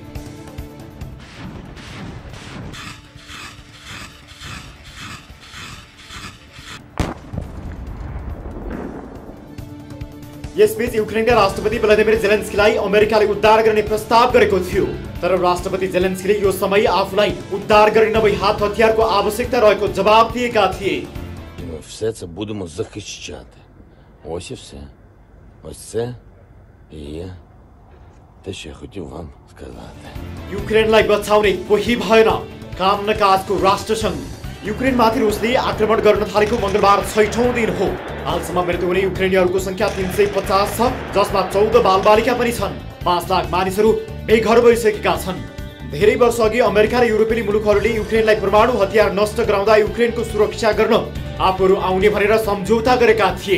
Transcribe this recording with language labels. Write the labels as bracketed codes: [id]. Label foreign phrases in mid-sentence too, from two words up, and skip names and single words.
[ne] यसबीच युक्रेनका राष्ट्रपति भ्लादिमिर जेलेन्स्कीलाई अमेरिकाले उद्धार गर्ने प्रस्ताव गरेको थियो, तर राष्ट्रपति जेलेन्स्कीले यो समय आफूलाई उद्धार गर्ने नभई हात हतियारको आवश्यकता रहेको जवाब दिएका थिए। [uk] Все це будемо захищати. Ось і все. Ось це і є те, що я хотів вам сказати. [ne] युक्रेनलाई बचाउने कोही भएन, काम न काजको राष्ट्रसङ्घ। युक्रेनमाथि रुसले आक्रमण गर्न थालेको मंगलबार 6औं दिन हो। हालसम्म मृत्यु हुने युक्रेनीहरूको संख्या 350 छ, जसमा 14 बालबालिका पनि छन्। 5 लाख मानिसहरू बेघर भइसकेका छन्। धेरै वर्ष अघि अमेरिका र युरोपेली मुलुकहरूले युक्रेनलाई परमाणु हतियार नष्ट गराउँदा युक्रेनको सुरक्षा गर्न आफूहरू आउने भनेर सम्झौता गरेका थिए।